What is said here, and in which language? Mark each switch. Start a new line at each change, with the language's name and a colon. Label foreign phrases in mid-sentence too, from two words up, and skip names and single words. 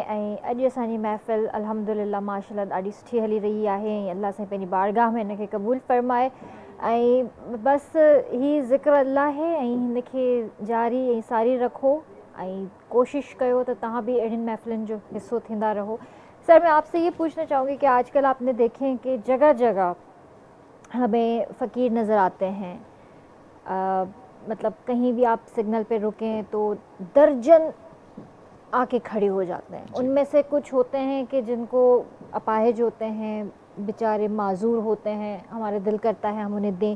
Sindhi: ऐं अॼु असांजी महफ़िल
Arabic: الحمد لله ما شاء الله
Sindhi: ॾाढी सुठी हली रही आहे. ऐं अल्लाह साईं पंहिंजी बारगाह में हिनखे क़बूल फ़रमाए. ऐं बसि ही ज़िक्र अल्लाह है ऐं हिनखे जारी ऐं सारी रखो. ऐं कोशिशि कयो त तव्हां भी अहिड़ियुनि महफ़िलुनि जो हिस्सो थींदा रहो.
Urdu: سر میں آپ سے یہ پوچھنا چاہوں گی کہ آج کل آپ نے دیکھیں کہ جگہ جگہ ہمیں فقیر نظر آتے ہیں. مطلب کہیں بھی آپ سگنل پہ رکیں تو درجن آ کے کھڑے ہو جاتے ہیں. ان میں سے کچھ ہوتے ہیں کہ جن کو اپاہج ہوتے ہیں، بیچارے معذور ہوتے ہیں، ہمارے دل کرتا ہے ہم انہیں دیں.